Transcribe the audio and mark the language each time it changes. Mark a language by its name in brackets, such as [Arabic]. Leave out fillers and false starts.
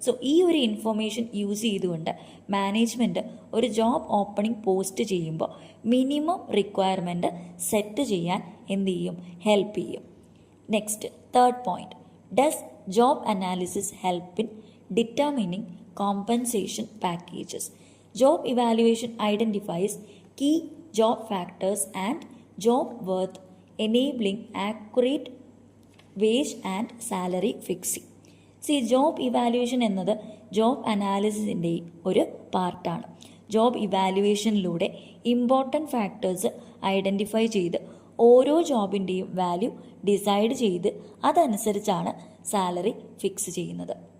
[Malayalam] ഈ ഒരു information use ചെയ്തുകൊണ്ട് മാനേജ്മെൻറ്റ് ഒരു ജോബ് ഓപ്പണിംഗ് പോസ്റ്റ് ചെയ്യുമ്പോൾ മിനിമം റിക്വയർമെൻറ്റ് സെറ്റ് ചെയ്യാൻ എന്ത് ചെയ്യും, ഹെൽപ്പ് ചെയ്യും. [English] Next, third point, does job analysis help in determining compensation packages. Job evaluation identifies key job factors and job worth, enabling accurate wage and salary fixing. [Malayalam] Job evaluation എന്നത് job അനാലിസിസിൻ്റെ ഒരു പാർട്ടാണ്. Job ഇവാലുവേഷനിലൂടെ important factors identify ചെയ്ത് ഓരോ ജോബിൻ്റെയും value decide ചെയ്ത് അതനുസരിച്ചാണ് salary fix ചെയ്യുന്നത്.